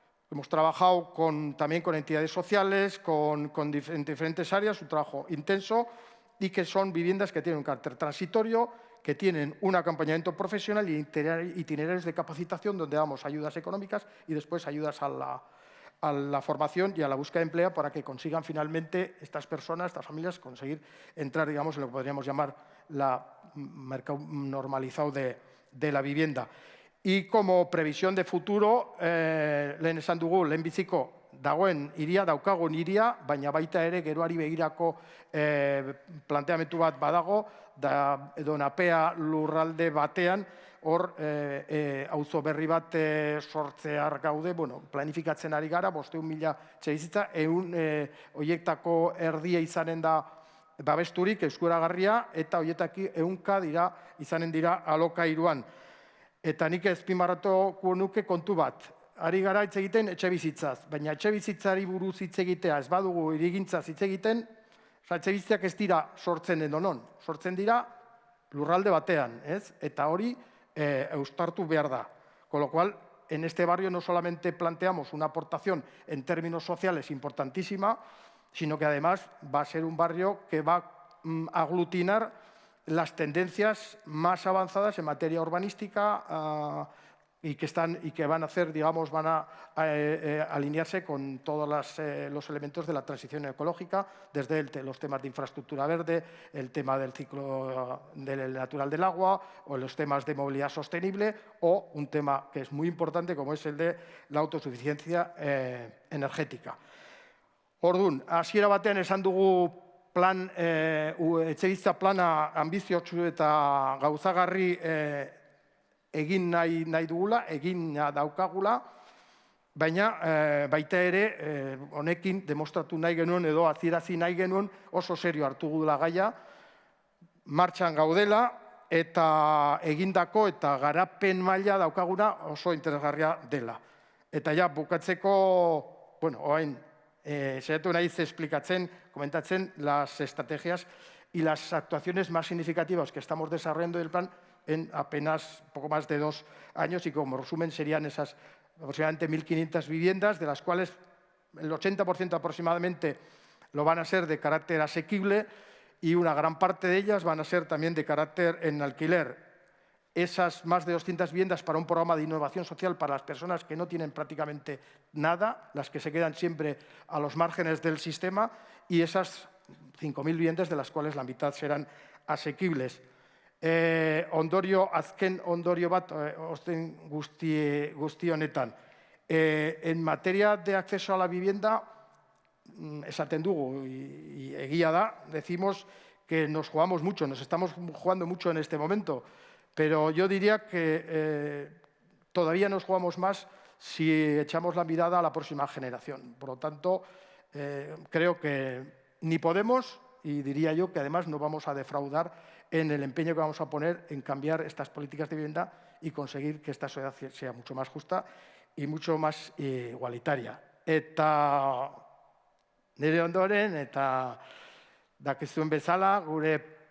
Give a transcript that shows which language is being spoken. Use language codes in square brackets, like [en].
[es] Hemos trabajado también con entidades sociales, en diferentes áreas, un trabajo intenso, y que son viviendas que tienen un carácter transitorio, que tienen un acompañamiento profesional y itinerarios de capacitación donde damos ayudas económicas y después ayudas a la formación y a la búsqueda de empleo para que consigan finalmente estas personas, estas familias, conseguir entrar, digamos, en lo que podríamos llamar el mercado normalizado de la vivienda. Y como previsión de futuro, [eu] lehen esan dugu, lehenbiziko dagoen hiria, daukagun hiria, baina baita ere geroari begirako planteamendu bat badago, edo napea lurralde batean, hor auzo berri bat sortzear gaude, planifikatzen ari gara, 500.000 etxebizitza, 100 horietako erdia izanen da babesturik, eskuragarria, eta horietaki 100 dira izanen dira alokairuan. Eta nik azpimarratuko nuke kontu bat. Ari gara hitz egiten etxebizitzaz, baina etxebizitzari buruz hitz egitea ez badugu hirigintzaz hitz egiten, etxebizitzak ez dira sortzen edonon, sortzen dira lurralde batean, ez? Eta hori eustartu behar da. [es] Con lo cual, en este barrio no solamente planteamos una aportación en términos sociales importantísima, sino que además va a ser un barrio que va a aglutinar las tendencias más avanzadas en materia urbanística y que van a hacer, digamos, van a alinearse con todos los elementos de la transición ecológica, desde los temas de infraestructura verde, el tema del ciclo natural del agua, o los temas de movilidad sostenible, o un tema que es muy importante, como es el de la autosuficiencia energética. [eu] Orduan, hasiera batean esan dugu etxebizitza plana anbiziotsu eta gauzagarri egin nahi dugula, egin daukagula, baina baita ere honekin demostratu nahi genuen edo adierazi nahi genuen oso serio hartu gula gaia, martxan gaudela eta egindako eta garapen maila daukaguna oso interesgarria dela. Eta ja, bukatzeko, orain, saiatu naiz explicatzen, [es] comentatzen las estrategias y las actuaciones más significativas que estamos desarrollando del plan en apenas poco más de 2 años y como resumen serían esas aproximadamente 1.500 viviendas, de las cuales el 80% aproximadamente lo van a ser de carácter asequible y una gran parte de ellas van a ser también de carácter en alquiler. Esas más de 200 viviendas para un programa de innovación social para las personas que no tienen prácticamente nada, las que se quedan siempre a los márgenes del sistema, y esas 5.000 viviendas de las cuales la mitad serán asequibles. [eu] Azken ondorio bat, osten guzti honetan. [es] En materia de acceso a la vivienda, [eu] esaten dugu, [es] y [eu] egia da, [es] decimos que nos jugamos mucho, nos estamos jugando mucho en este momento, pero yo diría que todavía nos jugamos más si echamos la mirada a la próxima generación. Por lo tanto, creo que ni podemos, y diría yo que además no vamos a defraudar en el empeño que vamos a poner en cambiar estas políticas de vivienda y conseguir que esta sociedad sea mucho más justa y mucho más igualitaria. [eu] Eta nire ondoren, eta dakizuen bezala, gure